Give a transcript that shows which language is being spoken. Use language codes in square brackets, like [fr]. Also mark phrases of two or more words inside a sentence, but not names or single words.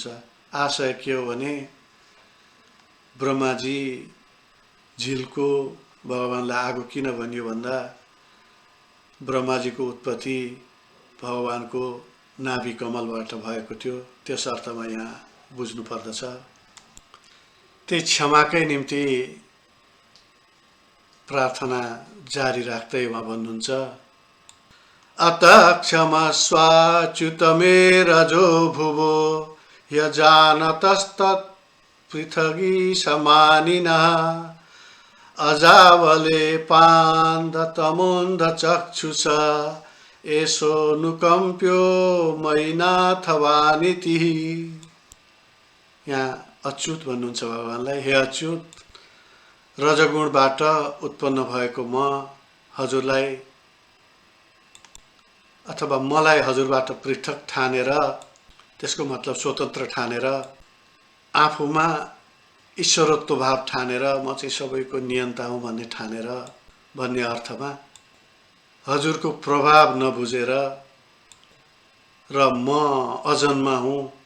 [ne] आशय के हो भने ब्रह्माजी झिल्को भगवानलाई आगो किन भनियो भन्दा ब्रह्माजीको उत्पत्ति भगवानको नाभि कमलबाट भएको थियो, त्यस अर्थमा यहाँ बुझ्नु पर्दछ। त्यही क्षमाकै निम्ति प्रार्थना जारी राख्दै उहाँ भन्नुहुन्छ, [sa] अत क्षमस्वाच्युत मे रजो भुवो यजानतस्तत् पृथगी समानिनः अजावले पान्धतमोन्ध चक्षुष एषो नुकम्प्यो मयि नाथवानिति। [ne] यहाँ अच्युत भन्नुहुन्छ भगवानलाई, हे अच्युत, रजगुणबाट उत्पन्न भएको म हजुरलाई अथवा मलाई हजुरबाट पृथक ठानेर, त्यसको मतलब स्वतन्त्र ठानेर, आफूमा ईश्वरत्व भाव ठानेर म चाहिँ सबैको नियन्ता हुँ भन्ने ठानेर भन्ने अर्थमा हजुरको प्रभाव नबुझेर र म अजन्मा हुँ,